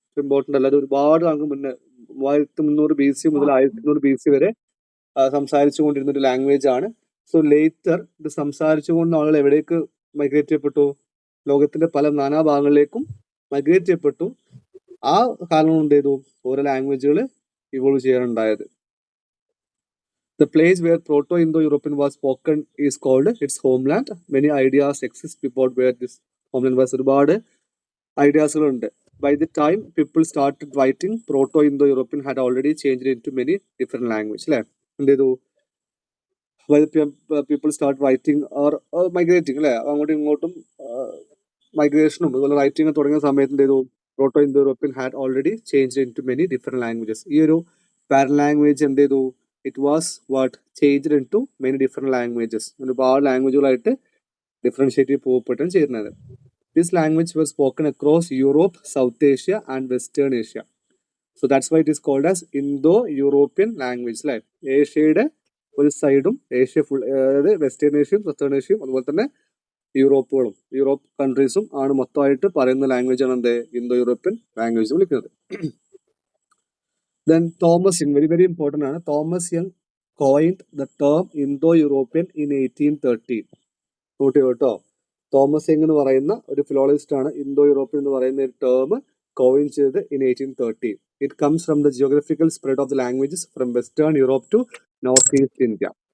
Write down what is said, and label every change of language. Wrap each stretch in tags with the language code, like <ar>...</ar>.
<ml>Important അല്ല, അത് ഒരുപാട് കാലം മുന്നേ 3300 BC മുതൽ 1200 BC വരെ സംസാരിച്ചു കൊണ്ടിരുന്ന ഒരു ലാംഗ്വേജ് ആണ്. സോ ലേറ്റർ ഇത് സംസാരിച്ചുകൊണ്ട് ആളുകൾ എവിടേക്ക് മൈഗ്രേറ്റ് ചെയ്യപ്പെട്ടു? ലോകത്തിന്റെ പല നാനാഭാഗങ്ങളിലേക്കും മൈഗ്രേറ്റ് ചെയ്യപ്പെട്ടു. ആ കാലം കൊണ്ട് ചെയ്തു ഓരോ ലാംഗ്വേജുകൾ evolve ചെയ്യാനുണ്ടായത്.</ml> <en>The place where Proto-Indo-European was spoken is called its homeland. Many ideas exist about where this homeland was.</en> <ml>ഒരുപാട് ഐഡിയാസുകളുണ്ട്.</ml> <en>By the time people started writing, Proto-Indo-European had already changed into many different languages.</en> <ml>അല്ലേ? എന്ത് ചെയ്തു?</ml> <en>By the people start writing or migrating</en> <ml>അല്ലേ, അങ്ങോട്ടും ഇങ്ങോട്ടും മൈഗ്രേഷനും അതുപോലെ writing തുടങ്ങിയ സമയത്ത് എന്ത് ചെയ്തു?</ml> <en>Proto-Indo-European had already changed into many different languages.</en> <ml>ഈ ഒരു പാരൻ ലാംഗ്വേജ് എന്ത് ചെയ്തു?</ml> <en>It was what changed into many different languages.</en> <ml>ഒരുപാട് ലാംഗ്വേജുകളായിട്ട് ഡിഫറൻഷിയേറ്റ് പോകപ്പെട്ടാണ് ചെയ്യുന്നത്.</ml> <en>This language was spoken across Europe, South Asia and Western Asia. So that's why it is called as Indo-European language.</en> <ml>അല്ലേ? ഏഷ്യയുടെ ഒരു സൈഡും Asia full, അതായത് western ഏഷ്യയും southern ഏഷ്യയും അതുപോലെ തന്നെ Europe കൺട്രീസും ആണ് മൊത്തമായിട്ട് പറയുന്ന ലാംഗ്വേജ് ആണ് എന്ത്? ഇന്തോ-യൂറോപ്യൻ ലാംഗ്വേജ് വിളിക്കുന്നത്.</ml> <en>Then Thomas Young, very very important ആണ്. Thomas Young coined the term Indo-European in 1813.</en> <ml>Not കേട്ടോ, തോമസ് യങ് എന്ന് പറയുന്ന ഒരു ഫിലോളജിസ്റ്റ് ആണ് ഇന്തോ-യൂറോപ്യൻ എന്ന് പറയുന്ന ഒരു ടേം കോയിൻ ചെയ്തത് in 1813.</ml> <en>It comes from the geographical spread of the languages from Western Europe to North East India.</en>